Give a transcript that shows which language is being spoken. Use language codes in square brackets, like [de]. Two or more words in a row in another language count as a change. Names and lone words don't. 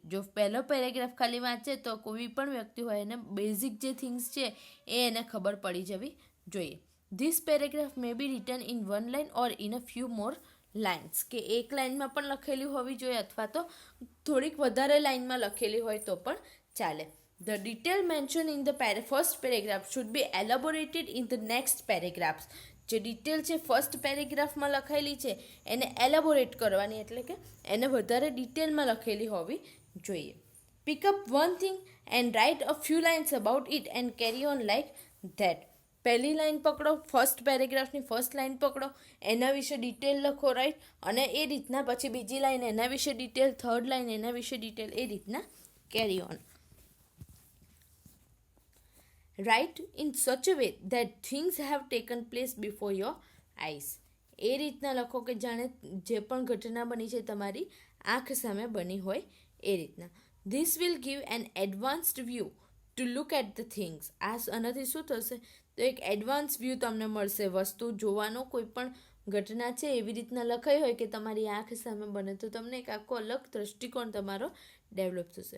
[gu] જો પહેલો પેરેગ્રાફ ખાલી વાંચે તો કોઈ પણ વ્યક્તિ હોય એને બેઝિક જે થિંગ્સ છે એ એને ખબર પડી જવી જોઈએ. [en] This paragraph may be written in one line or in a few more lines. [gu] કે એક લાઇનમાં પણ લખેલી હોવી જોઈએ અથવા તો થોડીક વધારે લાઇનમાં લખેલી હોય તો પણ ચાલે. [en] The detail mentioned in the first paragraph should be elaborated in the next paragraphs. [gu] જે ડિટેલ છે ફર્સ્ટ પેરેગ્રાફમાં લખાયેલી છે એને એલેબોરેટ કરવાની, એટલે કે એને વધારે ડિટેલમાં લખેલી હોવી જોઈએ. [en] Pick up one thing and write a few lines about it and carry on like that. [gu] પહેલી લાઇન પકડો, ફર્સ્ટ પેરેગ્રાફની [en] first line [gu] પકડો, એના વિશે ડિટેલ લખો. રાઈટ, અને એ રીતના પછી બીજી લાઇન એના વિશે ડિટેલ, [en] third line [gu] એના વિશે ડિટેલ, એ રીતના [en] carry on. Write in such a way that things have taken place before your eyes. [gu] એ રીતના લખો કે જાણે જે પણ ઘટના બની છે તમારી આંખ સામે બની હોય એ રીતના. [en] This will give an advanced view to look at the things. [gu] આનાથી શું થશે, તો એક [en] advance view [gu] તમને મળશે વસ્તુ જોવાનો. કોઈ પણ ઘટના છે એવી રીતના લખાઈ હોય કે તમારી આંખ સામે બને તો તમને એક આખો અલગ દૃષ્ટિકોણ તમારો ડેવલપ થશે.